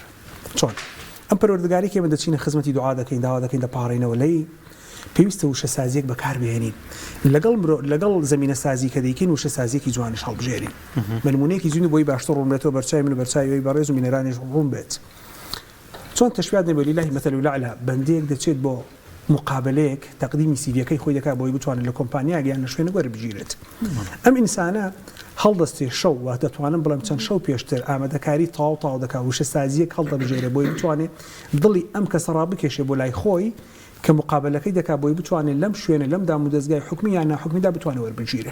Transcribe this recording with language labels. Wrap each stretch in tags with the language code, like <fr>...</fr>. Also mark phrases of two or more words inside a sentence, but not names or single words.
<ckb>چۆن ئەم پەروەردگاری کێمە دەچینە خزمەتی دوعا دەکەین داوا دەکەین دەپاڕێنەوە لەی پێویستە وشە سازیەک بەکاربهێنین لەگەڵ زمینە سازی کە دەیکەین وشە سازیەکی جوانش هەڵبژێرین. نمونەیەکی جوانی بۆی باشتر ڕوونێتەوە بەرچای من و بەرچاوی بەڕێز و مینەرانیش ڕوون بێت. چۆن تەشبیهات نەبێ</ckb> <ar>لله مثل الأعلى</ar> <ckb>بەندەیەک دەچێت بۆ مقابلەیەک تەقدیمی سیڤیەکەی خۆی دەکات بۆی بتوانێت لە کۆمپانیاک یان لە شوێنە وەربگیرێت. ئەم ئینسانە هەڵدەستێ شەو وا دەتوانم بڵێم چەند شەو پێشتر ئامادەکاری تاو دەکات وشە سازیەک هەڵدەبژێرێ بۆی بتوانێت دڵی ئەم کەسە ڕابکێشێ بۆ لای خۆی کە مقابلەکەی دەکات بۆی بتوانێت لەم شوێنە لەم دام و دەستگای حکمی یان ناحکمیدا بتوانێت وەربگیرێت.</ckb>